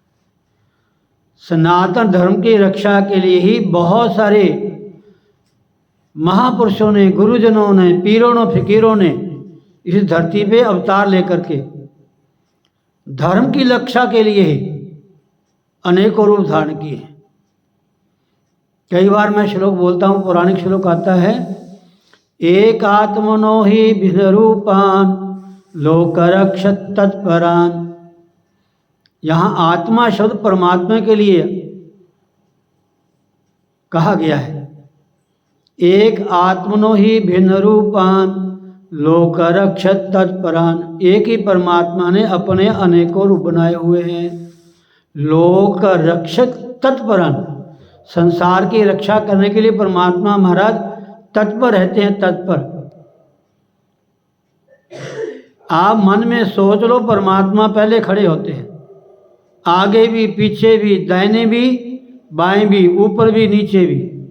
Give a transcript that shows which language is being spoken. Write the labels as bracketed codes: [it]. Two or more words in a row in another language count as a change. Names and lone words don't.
[hi] सनातन धर्म की रक्षा के लिए ही बहुत सारे महापुरुषों ने, गुरुजनों ने, पीरों ने, फकीरों ने इस धरती पे अवतार लेकर के धर्म की रक्षा के लिए ही अनेकों रूप धारण किए हैं। कई बार मैं श्लोक बोलता हूँ, पौराणिक श्लोक आता है, [sa] एक आत्मनो ही भिन्न रूपान लोक रक्षत तत्परान। [hi] यहाँ आत्मा शब्द परमात्मा के लिए कहा गया है। [sa] एक आत्मनो ही भिन्न रूपान लोक रक्षत तत्परान। [hi] एक ही परमात्मा ने अपने अनेकों रूप बनाए हुए हैं। [sa] लोक रक्षक तत्परान, [hi] संसार की रक्षा करने के लिए परमात्मा महाराज तत्पर रहते हैं, तत्पर। आप मन में सोच लो, परमात्मा पहले खड़े होते हैं, आगे भी पीछे भी, दाहिने भी बाएं भी, ऊपर भी नीचे भी।